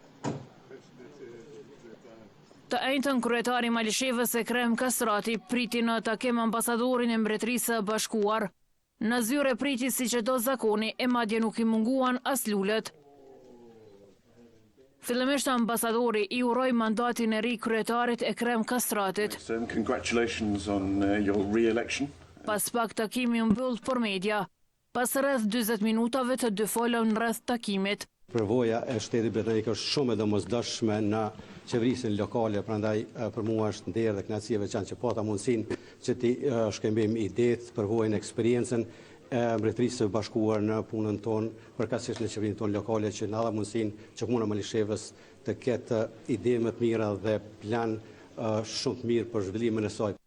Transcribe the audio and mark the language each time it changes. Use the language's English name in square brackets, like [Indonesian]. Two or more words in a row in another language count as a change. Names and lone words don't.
[Albanian] Të njëjtën kryetari Malishevës Ekrem Kastrati priti në takim ambasadorin e Mbretërisë së Bashkuar. Në zyre priti si që do zakoni e madje nuk i munguan as lulet. Fillimisht ambasadori i uroi mandatin e ri kryetarit Ekrem Kastratit. [English] Congratulations on your re-election. [Albanian] Pas pak takimi u mbyll për media. Pas rreth 40 minutave të dy folën rreth takimit. Përvoja e shtetit britanik është shumë e domosdoshme në qeverisin lokale, prandaj për mua është nder dhe kënaqësi e veçantë që pata mundësinë që ti shkëmbejmë idetë, përvojën, eksperiencën e Mbretërisë së Bashkuar në punën tonë, përkatësisht në qeverinë tonë lokale, që na dha mundësinë që Komuna Malishevës të ketë ide më të mira dhe plan shumë të mirë për zhvillimin e saj.